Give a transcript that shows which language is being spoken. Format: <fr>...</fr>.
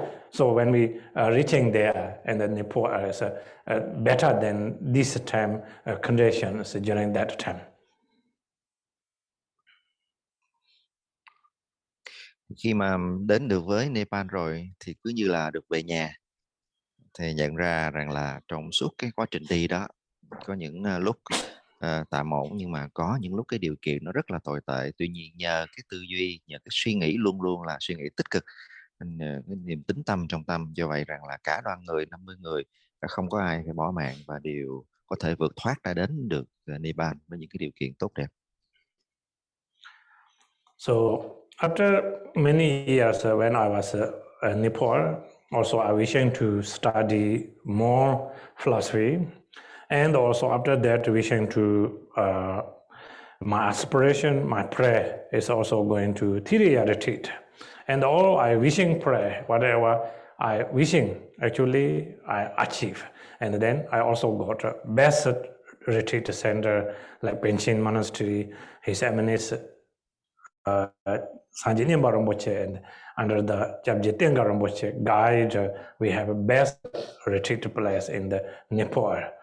<en>So when we are reaching there, and then Nepal is better than this time conditions during that time.</en> <vi>Khi mà đến được với Nepal rồi thì cứ như là được về nhà. Thì nhận ra rằng là trong suốt cái quá trình đi đó, có những lúc tạm ổn, nhưng mà có những lúc cái điều kiện nó rất là tồi tệ. Tuy nhiên nhờ cái tư duy, nhờ cái suy nghĩ luôn luôn là suy nghĩ tích cực, cái niềm tín tâm trong tâm, do vậy rằng là cả đoàn người 50 người đã không có ai phải bỏ mạng và đều có thể vượt thoát ra đến được Nepal với những cái điều kiện tốt đẹp.</vi> <en>So after many years when I was in Nepal, also I wishing to study more philosophy, and also after that wishing to my aspiration, my prayer is also going to Tiriya retreat, and all I wishing pray, whatever I wishing actually I achieve, and then I also got a best retreat center like Penchin Monastery, His Eminence Sanjini Rinpoche, and under the Japjitenga Rinpoche guide, we have a best retreat place in the Nepal.</en>